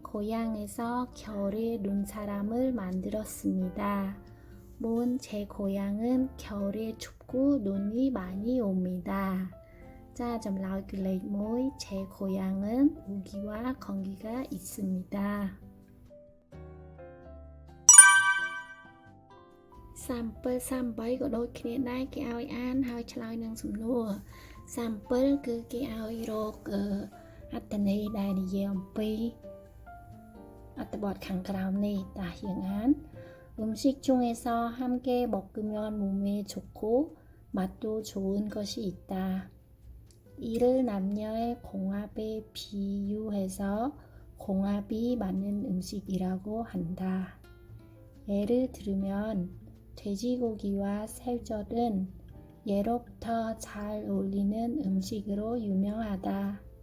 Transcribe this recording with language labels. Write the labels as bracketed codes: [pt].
[ko] 고향에서 겨울에 눈사람을 만들었습니다. 제 고향은 겨울에 춥고 눈이 많이 옵니다. 자, chậm lại cái lệch mũi. 제 고향은 우기와 건기가 있습니다. [km] Sample 37 ក៏ដូចគ្នាដែរគេឲ្យអានហើយឆ្លើយនឹងសំណួរ Sample គឺគេឲ្យរកអត្ថន័យដែលនិយាយអំពីអត្ថបទខាងក្រោមនេះតាយើងអាន [ko] 음식 중에서 함께 먹으면 몸에 좋고 맛도 좋은 것이 있다. 이를 남녀의 공합에 비유해서 공합이 맞는 음식이라고 한다. 예를 들면 돼지고기와 새우젓은 예로부터 잘 어울리는 음식으로 유명하다.